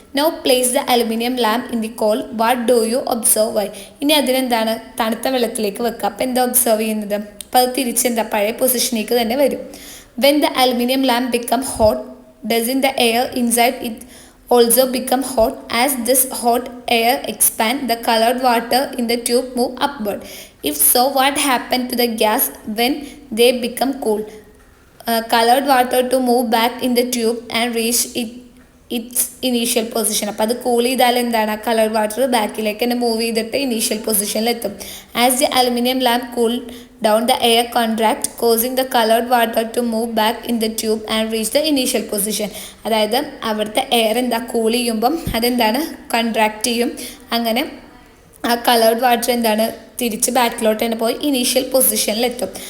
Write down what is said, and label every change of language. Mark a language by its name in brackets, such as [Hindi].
[English] Now place the aluminium lamp in the cold. What do you observe why? [Malayalam] ഇനി അതിനെന്താണ്, തണുത്ത വെള്ളത്തിലേക്ക് വെക്കുക. അപ്പോൾ എന്താ ഒബ്സർവ് ചെയ്യുന്നത്? അപ്പോൾ അത് തിരിച്ചെന്താ, പഴയ പൊസിഷനിലേക്ക് തന്നെ വരും. [English] When the aluminium lamp become hot, doesn't the air inside it also become hot? As this hot air expand, the colored water in the tube move upward. If so, what happened to the gas when they become cool? Colored water to move back in the tube and reach its initial position. [Malayalam] അപ്പോൾ അത് cool ചെയ്താൽ എന്താണ്, coloured water ബാക്കിലേക്ക് തന്നെ move ചെയ്തിട്ട് initial പൊസിഷനിലെത്തും. [English] As the aluminium lamp cool down, the air contract, causing the colored water to move back in the tube and reach the initial position. [Malayalam] അതായത് അവിടുത്തെ air എന്താ, കൂൾ ചെയ്യുമ്പം അതെന്താണ്, കൺട്രാക്റ്റ് ചെയ്യും. അങ്ങനെ ആ കളേർഡ് വാട്ടർ എന്താണ്, തിരിച്ച് ബാക്കിലോട്ട് തന്നെ പോയി ഇനീഷ്യൽ പൊസിഷനിലെത്തും.